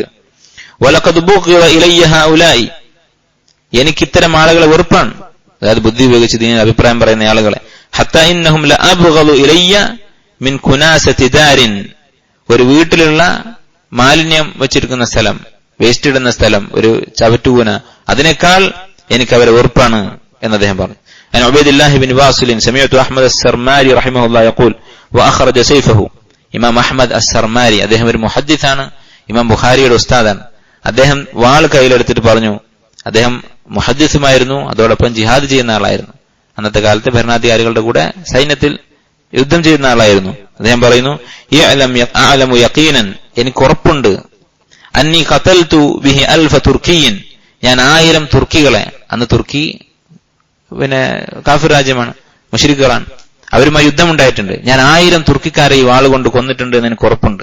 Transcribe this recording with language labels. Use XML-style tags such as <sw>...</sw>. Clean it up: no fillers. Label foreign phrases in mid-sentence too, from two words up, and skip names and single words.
<ar>ولقد بغض إلي هؤلاء,</ar> <ml>എനിക്ക് ഇത്തരം ആളുകളെ വെറുപ്പാണ്, അതായത് ബുദ്ധി ഉപയോഗിച്ച് ദീനിന്റെ അഭിപ്രായം പറയുന്ന ആളുകളെ.</ml> <ar>حتى إنهم لأبغض إلي من كناسة دار,</ar> <ml>ഒരു വീട്ടിലുള്ള മാലിന്യം വെച്ചിരിക്കുന്ന സ്ഥലം, വേസ്റ്റ് ഇടുന്ന സ്ഥലം, ഒരു ചവറ്റുകൂന, അതിനേക്കാൾ എനിക്ക് അവരെ വെറുപ്പാണ് എന്ന് അദ്ദേഹം പറഞ്ഞു.</ml> <ar>عن عبيد الله بن واصل سمعت أحمد السرماري رحمه الله يقول وأخرج سيفه.</ar> <ml>ഇമാം അഹ്മദ് അസ്സർമാരി അദ്ദേഹം ഒരു മുഹദ്ദിസാണ്, ഇമാം ബുഖാരിയുടെ ഉസ്താദാണ്. അദ്ദേഹം വാൾ കയ്യിലെടുത്തിട്ട് പറഞ്ഞു, അദ്ദേഹം മുഹദ്ദിസുമായിരുന്നു, അതോടൊപ്പം ജിഹാദ് ചെയ്യുന്ന ആളായിരുന്നു. അന്നത്തെ കാലത്തെ ഭരണാധികാരികളുടെ കൂടെ സൈന്യത്തിൽ യുദ്ധം ചെയ്യുന്ന ആളായിരുന്നു. അദ്ദേഹം പറയുന്നു,</ml> <ar>أعلم يقينا,</ar> <ml>എനിക്ക് ഉറപ്പുണ്ട്,</ml> <ar>أني قتلت به ألف تركي,</ar> <ml>ഞാൻ 1000 തുർക്കികളെ, അന്ന് തുർക്കി പിന്നെ കാഫിർ രാജ്യമാണ്, മുശ്രിക്കുകളാണ്, അവരുമായി യുദ്ധമുണ്ടായിട്ടുണ്ട്, ഞാൻ 1000 തുർക്കിക്കാരെ ഈ വാളുകൊണ്ട് കൊന്നിട്ടുണ്ട് എന്ന് എനിക്ക് ഉറപ്പുണ്ട്.</ml>